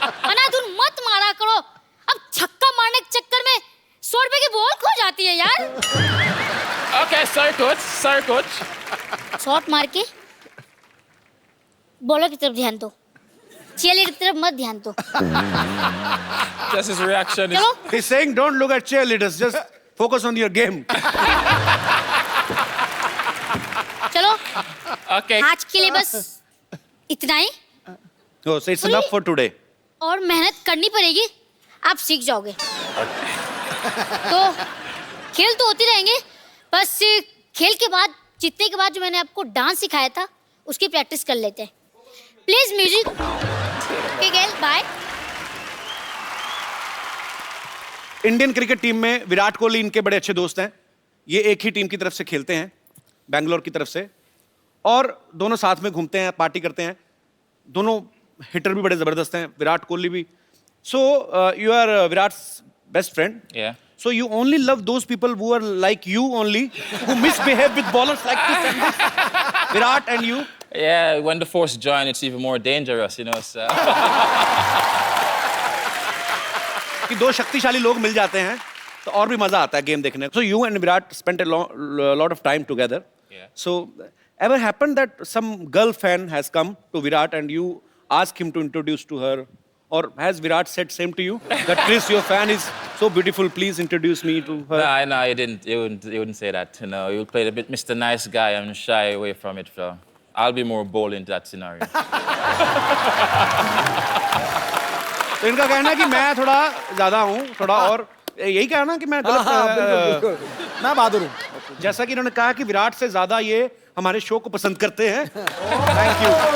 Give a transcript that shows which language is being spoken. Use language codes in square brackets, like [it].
[hi] अनाधुन मत मारा करो। अब छक्का मारने के चक्कर में 100 रुपए की बॉल खो जाती है यार। [en] Okay, sorry, coach. Sorry, coach. [hi] Shot मार के बॉलर की तरफ ध्यान दो, चीयरलीडर की तरफ मत ध्यान दो। [en] Just his reaction is. [hi] चलो, [en] He's saying don't look at cheerleaders, just focus on your game. [hi] चलो, [en] Okay. [hi] आज के लिए बस इतना ही, [en] So it's enough for today. [hi] और मेहनत करनी पड़ेगी, आप सीख जाओगे। तो खेल तो होते रहेंगे, बस खेल के बाद, जीतने के बाद जो मैंने आपको डांस सिखाया था, उसकी प्रैक्टिस कर लेते हैं। [en] Please music. Okay Gayle, bye. [hi] Indian cricket team में विराट कोहली इनके बड़े अच्छे दोस्त हैं। ये एक ही टीम की तरफ से खेलते हैं, बैंगलोर की तरफ से, और दोनों साथ में घूमते हैं, पार्टी करते हैं। दोनों हिटर भी बड़े जबरदस्त हैं, विराट कोहली भी। [en] So you are Virat's best friend. Yeah. So you only love those people who are like you only, who misbehave with bowlers like this and this. Virat and you. Yeah, when the force join, it's even more dangerous, you know. So. [hi] कि दो शक्तिशाली लोग मिल जाते हैं तो और भी मजा आता है गेम देखने। [en] So you and Virat spent a lot of time together. Yeah. So ever happened that some girl fan has come to Virat and you ask him to introduce to her, or has Virat said same to you that Chris, your fan is so beautiful, please introduce me to her? No, he didn't. He wouldn't say that. You know, he would play a bit Mr. Nice Guy and shy away from it. So I'll be more bold in that scenario. [hi] तो इनका कहना है कि मैं थोड़ा ज्यादा हूँ, थोड़ा और यही कहना कि मैं गलत, बिल्कुल। मैं बहादुर हूँ। जैसा कि इन्होंने कहा कि विराट से ज्यादा ये हमारे शो को पसंद करते हैं। [en] Thank you.